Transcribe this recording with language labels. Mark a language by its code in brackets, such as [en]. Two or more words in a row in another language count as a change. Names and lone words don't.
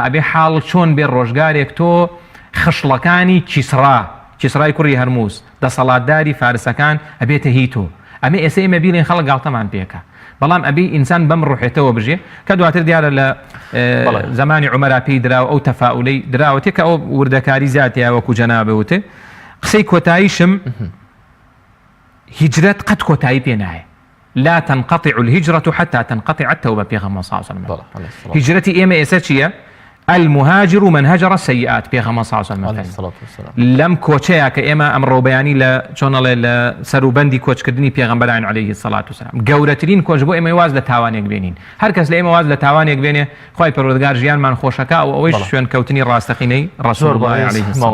[ckb] ئەبێ حاڵ چۆن بێ ڕۆژگارێک تۆ خشڵەکانی کیسرای کوڕی هەرموز دەسەڵاتداری فارسەکان ئەبێتە هی تۆ ئەمە ئێستا ئێمە بیڵێن خەڵک گاڵتەمان پێکە بەڵام ئەبێ ئینسان بەم ڕوحێتەوە بژێ کە دواتر دیارە لە زمانی عومەرا پێی دراوە ئەو تەفاؤلەی دراوەتێ کە ئەو وردەکاری زیاتیە وەکو جەنابە وتێ قسەی کۆتاییشم هیجرەت قەت کۆتایی پێ نایە [ar] لا تنقطع الهجرة حتى تنقطع التوبة [ckb] پێغەمبەر [ar] صلی الله عليه وسلم [ckb] هیجرەتی ئێمە ئێستا چییە؟ [ar] المهاجر من هجر السيئات [ckb] پێغەمبەر [ar] صلی الله عليه وسلم [ckb] لەم کۆچەیە کە ئێمە ئەمڕۆ بەیانی لە چۆنەڵێ لە سەروبەندی کۆچکردنی پێغەمبەران [ar] عەلەیهی الصلاة والسلام [ckb] گەورەترین کۆچ بۆ ئێمە واز لە تاوانێک بێنین هەر کەس لە ئێمە واز لە تاوانێک بێنێ خوای پەروەردگار ژیانمان خۆشەکە و ئەوەی شوێن کەوتنی ڕاستەقینەی [ar] ڕەسوڵ الله عەلەیهی السلام